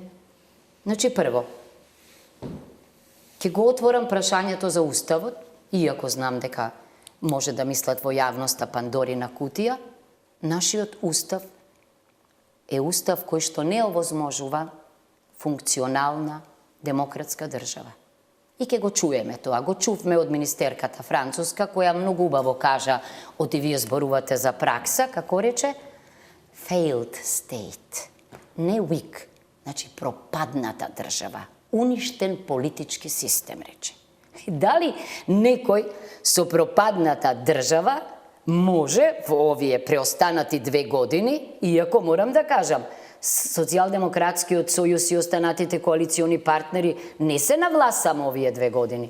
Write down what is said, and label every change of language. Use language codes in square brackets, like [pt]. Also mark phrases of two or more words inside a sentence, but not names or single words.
[mk] Значи, прво, ќе го отворам прашањето за Уставот, иако знам дека може да мислат во јавноста Пандорина кутија, нашиот Устав е Устав кој што не овозможува функционална демократска држава. И ќе го чуеме тоа. Го чувме од министерката француска, која многу убаво кажа, оти вие зборувате за пракса, како рече, [en] failed state, не weak, [mk] значи пропадната држава, уништен политички систем, рече. И дали некој со пропадната држава може во овие преостанати 2 години, иако морам да кажам, Социјалдемократскиот сојуз и останатите коалициони партнери не се на власт само овие 2 години.